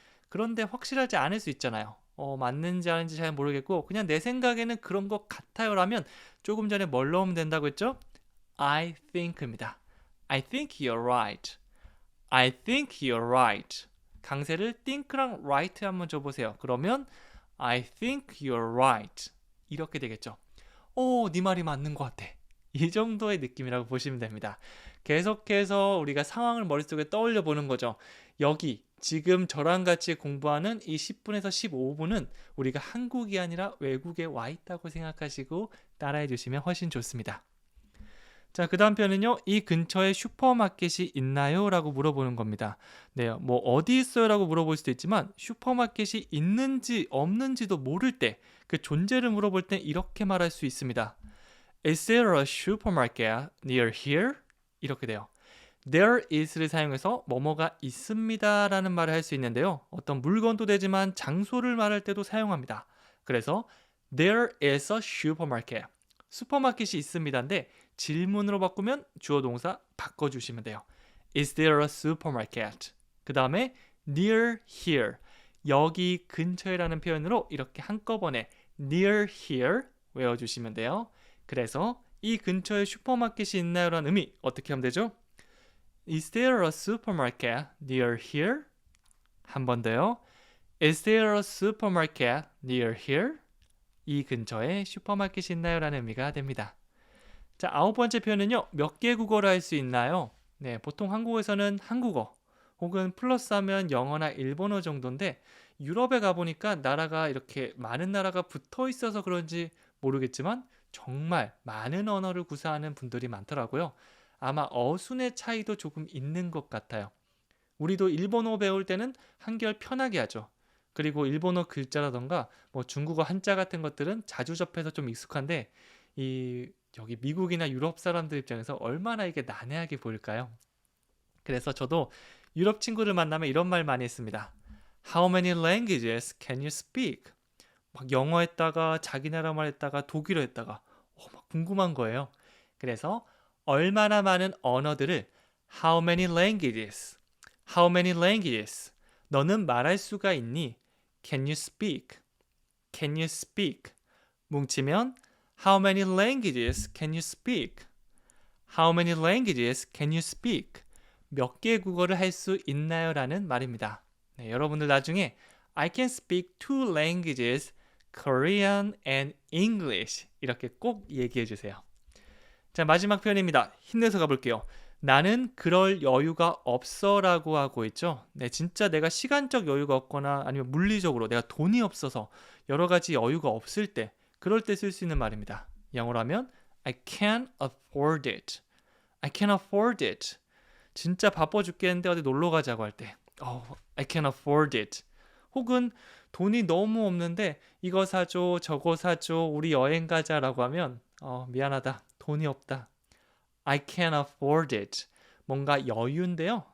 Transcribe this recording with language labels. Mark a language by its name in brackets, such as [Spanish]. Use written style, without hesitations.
[Korean] 그런데 확실하지 않을 수 있잖아요. 맞는지 아닌지 잘 모르겠고 그냥 내 생각에는 그런 것 같아요 라면 조금 전에 뭘 넣으면 된다고 했죠? [English] I think입니다. I think you're right. I think you're right. [Korean] 강세를 think랑 right 한번 줘보세요. [English] 그러면 I think you're right. [Korean] 이렇게 되겠죠. 네 말이 맞는 것 같아. 이 정도의 느낌이라고 보시면 됩니다. 계속해서 우리가 상황을 머릿속에 떠올려 보는 거죠. 여기 지금 저랑 같이 공부하는 이 10분에서 15분은 우리가 한국이 아니라 외국에 와 있다고 생각하시고 따라해 주시면 훨씬 좋습니다. 자, 그 다음 표현은요. 이 근처에 슈퍼마켓이 있나요? 라고 물어보는 겁니다. 네, 어디 있어요? 라고 물어볼 수도 있지만 슈퍼마켓이 있는지 없는지도 모를 때 그 존재를 물어볼 때 이렇게 말할 수 있습니다. [English] Is there a supermarket near here? [Korean] 이렇게 돼요. There is를 사용해서 뭐뭐가 있습니다 라는 말을 할 수 있는데요. 어떤 물건도 되지만 장소를 말할 때도 사용합니다. 그래서 [English] There is a supermarket. [Korean] 슈퍼마켓이 있습니다인데 질문으로 바꾸면 주어 동사 바꿔주시면 돼요. [English] Is there a supermarket? [Korean] 그 다음에 [English] near here. [Korean] 여기 근처에라는 표현으로 이렇게 한꺼번에 near here 외워주시면 돼요. 그래서 이 근처에 슈퍼마켓이 있나요? 라는 의미 어떻게 하면 되죠? [English] Is there a supermarket near here? [Korean] 한 번 더요. [English] Is there a supermarket near here? [Korean] 이 근처에 슈퍼마켓이 있나요? 라는 의미가 됩니다. 자, 아홉 번째 표현은요. 몇 개 국어를 할 수 있나요? 네, 보통 한국에서는 한국어 혹은 플러스하면 영어나 일본어 정도인데 유럽에 가보니까 나라가 이렇게 많은 나라가 붙어 있어서 그런지 모르겠지만 정말 많은 언어를 구사하는 분들이 많더라고요. 아마 어순의 차이도 조금 있는 것 같아요. 우리도 일본어 배울 때는 한결 편하게 하죠. 그리고 일본어 글자라던가 뭐 중국어 한자 같은 것들은 자주 접해서 좀 익숙한데 이 여기 미국이나 유럽 사람들 입장에서 얼마나 이게 난해하게 보일까요? 그래서 저도 유럽 친구들 만나면 이런 말 많이 했습니다. [English] How many languages can you speak? [Korean] 막 영어 했다가 자기 나라 말 했다가 독일어 했다가 막 궁금한 거예요. 그래서 얼마나 많은 언어들을 [English] How many languages? How many languages? [Korean] 너는 말할 수가 있니? [English] Can you speak? Can you speak? 뭉치면 How many languages can you speak? How many languages can you speak? [Korean] 몇 개의 국어를 할 수 있나요? 라는 말입니다. 네, 여러분들 나중에 [English] I can speak two languages, Korean and English [Korean] 이렇게 꼭 얘기해 주세요. 자, 마지막 표현입니다. 힘내서 가볼게요. 나는 그럴 여유가 없어 라고 하고 있죠. 네, 진짜 내가 시간적 여유가 없거나 아니면 물리적으로 내가 돈이 없어서 여러 가지 여유가 없을 때 그럴 때 쓸 수 있는 말입니다. 영어로 하면 [English] I can't afford it. I can't afford it. [Korean] 진짜 바빠 죽겠는데 어디 놀러 가자고 할 때 [English] I can't afford it. [Korean] 혹은 돈이 너무 없는데 이거 사줘 저거 사줘 우리 여행 가자라고 하면 미안하다 돈이 없다. [English] I can't afford it. [Korean] 뭔가 여유인데요.